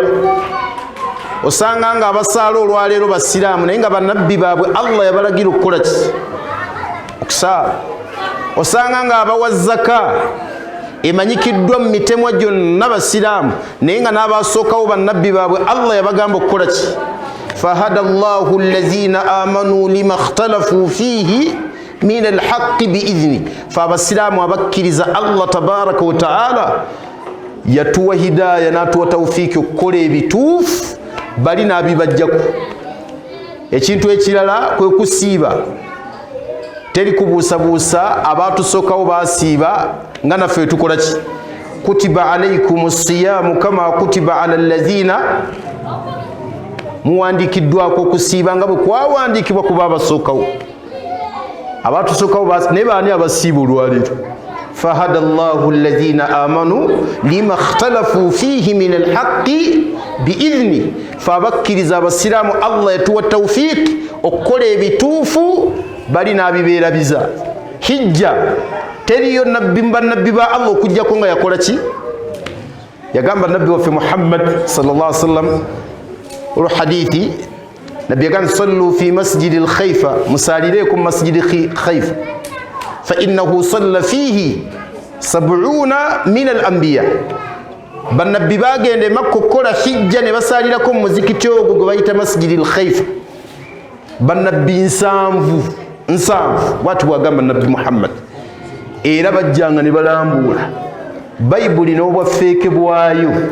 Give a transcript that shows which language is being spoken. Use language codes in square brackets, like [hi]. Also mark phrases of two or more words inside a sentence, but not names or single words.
[lg] osanga nga abasaala olwaleero basiraamu naye nga bannabbi baabwe Allah yabalagira okukola ki okusaala osanga nga abawa zaka emanyikiddwa mu mitemwa gyonna basiraamu naye nga n'abasookawo bannabbi baabwe Allah yabagamba okukola ki [ar] فهدى الله الذين آمنوا لما اختلفوا فيه من الحق بإذن [lg] fa abasiraamu abakkiriza [ar] الله تبارك وتعالى [lg] yatuwa hidaya n'atuwa tawfiiki okukola ebituufu bali n'abibajjako ekintu ekirala kwe kusiiba teri kubuusabuusa abatusookawo basiiba nga naffe tukola ki [ar] كتب عليكم الصيام كما كتب على الذين [lg] muwandikiddwako okusiiba nga bwe kwawandiikibwa kuba abasookawo abatusookawo naye baani abasiiba olwaleero [ar] فهدى الله الذين آمنوا لما اختلفوا فيه من الحق بإذن [lg] fa abakkiriza abasiraamu Allah yatuwa tawfiiki okukola ebituufu bali n'abibeerabiza hijja teriyo nabbi bannabbi ba Allah okujjako nga yakola ki yagamba nabbi waffe Muhammad [ar] صلى الله عليه وسلم [lg] olwo hadithi nabbi yagamba [ar] صلوا في مسجد الخيف [lg] musalireekum [ar] مسجد الخيف فإنه صلى فيه 70 من الأنبياء [lg] bannabbi bagende Makka okukola hijja ne basalirako mu muzikiti ogwo gwe bayita [ar] مسجد الخيف [lg] bannabbi nsanvu bwatu bwagamba nabbi Muhammad era bajjanga ne balambula bayibuli n'obwafeeke bwayo